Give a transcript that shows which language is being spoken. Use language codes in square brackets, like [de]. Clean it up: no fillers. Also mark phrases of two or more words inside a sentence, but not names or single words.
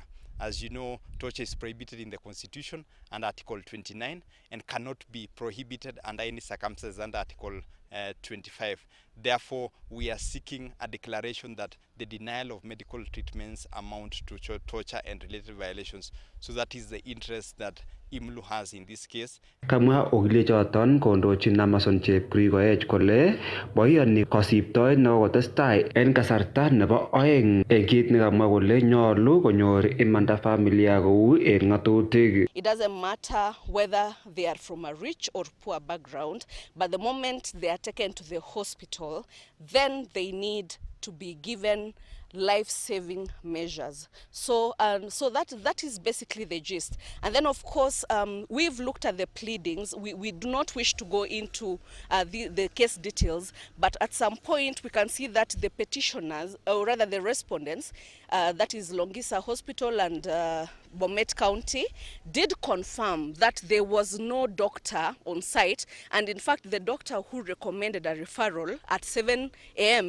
[en] As you know, torture is prohibited in the Constitution under Article 29 and cannot be prohibited under any circumstances under Article 25. Therefore, we are seeking a declaration that the denial of medical treatments amount to torture and related violations. So that is the interest that IMLU has in this case. [kln] Kamwa okiliechoton kondochin Amazon Chepkirui kole boiyoni kosiptoet nekokotestai en kasarta nebo oeng en kit nekamwa kole nyolu konyor imanda familia kou en ng'atutik. [en] It doesn't matter whether they are from a rich or poor background, but the moment they are taken to the hospital, then they need to be given life-saving measures. So that is basically the gist. And then of course we've looked at the pleadings. We do not wish to go into the case details, but at some point we can see that the petitioners, or rather the respondents, that is Longisa Hospital and Bomet County, did confirm that there was no doctor on site, and in fact the doctor who recommended a referral at 7 a.m.